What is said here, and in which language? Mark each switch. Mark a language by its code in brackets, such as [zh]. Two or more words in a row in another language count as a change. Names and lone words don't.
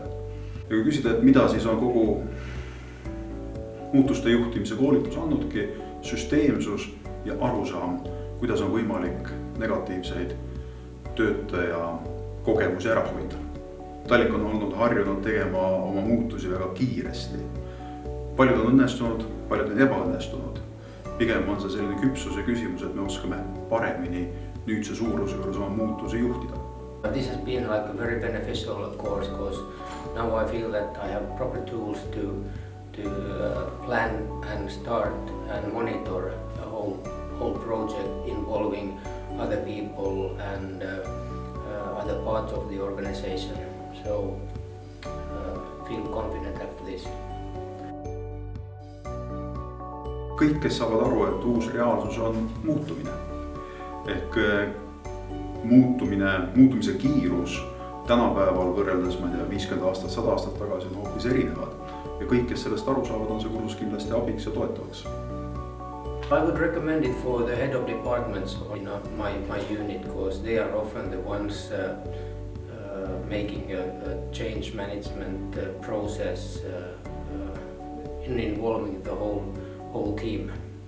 [et] Ja kui küsida, et mida siis on kogu muutuste juhtimise koolitus andnudki, süsteemsus ja arusaam, kuidas on võimalik negatiivseid töötaja kogemusi ära hoida. Tallink on olnud harjunud tegema oma muutusi väga kiiresti. Paljud on õnnestunud, paljud on ebaõnnestunud. Pigem on see selline küpsuse küsimus, et me oskame paremini nüüdse suuruse juures oma muutusi juhtida. [en] This has been like a very beneficial course because now I feel that I have proper tools to plan and start and monitor the whole project involving other people and other parts of the organization. So feel confident after this. [et] Kõik, kes saavad aru, et uus reaalsus on muutumine. Ehk muutumise kiirus tänapäeval võrreldes 50 aastat, 100 aastat tagasi on hoopis erinevad. Ja kõik, kes sellest aru saavad, on see kursus kindlasti abiks ja toetavaks. [en] I would recommend it for the head of departments in my unit because they are often the ones making a change management process in involving the whole team.